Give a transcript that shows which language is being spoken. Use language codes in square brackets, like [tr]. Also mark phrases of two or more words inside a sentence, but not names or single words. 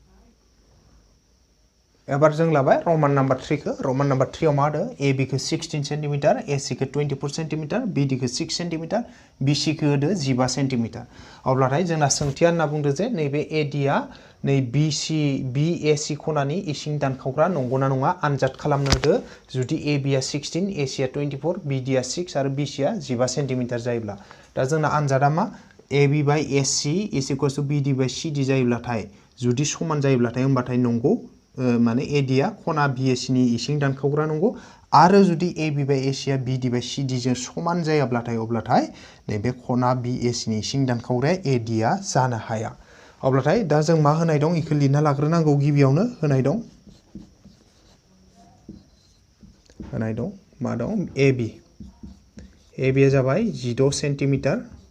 [brx] एबार जों लाबाय रमान नाम्बार 3 खौ रमान नाम्बार 3 आव मा होदो एबि खौ 16 सेन्टिमिटार एसि खौ 24 सेन्टिमिटार बिडि खौ 6 सेन्टिमिटार बिसि खौ होदो 15 सेन्टिमिटार अब्लाथाय जोंना सोंथिया होनना बुंदो जे नैबे एडिया नै बिएससि खनानि इसिं दानखावग्रा नंगौना नङा आनजाद खालामनो होदो जुदि एबि आ 16 एसि आ 24 बिडि आ 6 आरो बिसि आ 15 सेन्टिमिटार जायोब्ला दा जोंना आनजादा मा [en] AB by AC is equals to BD by CD [brx] जायोब्लाथाय जुदि समान जायोब्लाथाय होमबाथाय नंगौ माने एडिया खना बिएससि नि इसिं दानखावग्रा नंगौ आरो जुदि [en] AB by AC [brx] आ [en] BD by CD [brx] जों समान जायाब्लाथाय अब्लाथाय नैबे खना बिएससि नि इसिं दानखावग्राया एडिया जानो हाया अब्लाथाय दा जों मा होनाय दं इखौ लिरना लाग्रोनांगौ गिबियावनो होनाय दं मा दं AB AB जाबाय 16 सेन्टिमिटार